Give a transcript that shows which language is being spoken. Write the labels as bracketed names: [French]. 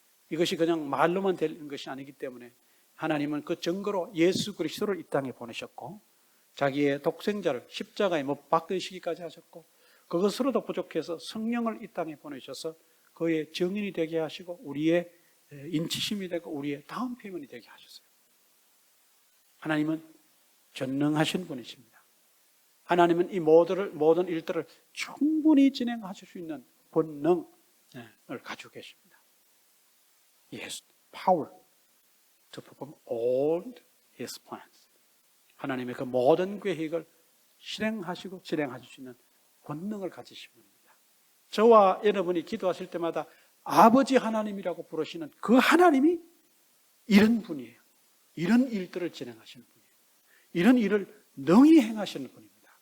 [Korean] 이것이 그냥 말로만 되는 것이 아니기 때문에 하나님은 그 증거로 예수 그리스도를 이 땅에 보내셨고 자기의 독생자를 십자가에 못 박으시기까지 하셨고 그것으로도 부족해서 성령을 이 땅에 보내셔서 그의 증인이 되게 하시고 우리의 인치심이 되고 우리의 다음 표현이 되게 하셨어요. 하나님은 전능하신 분이십니다. 하나님은 이 모든 일들을 충분히 진행하실 수 있는 본능을 가지고 계십니다. [English] He has power to perform all His plans. [Korean] 하나님의 그 모든 계획을 실행하시고 진행하실 수 있는 본능을 가지신 분입니다. 저와 여러분이 기도하실 때마다 아버지 하나님이라고 부르시는 그 하나님이 이런 분이에요. 이런 일들을 진행하시는 분이에요. 이런 일을 능히 행하시는 분입니다.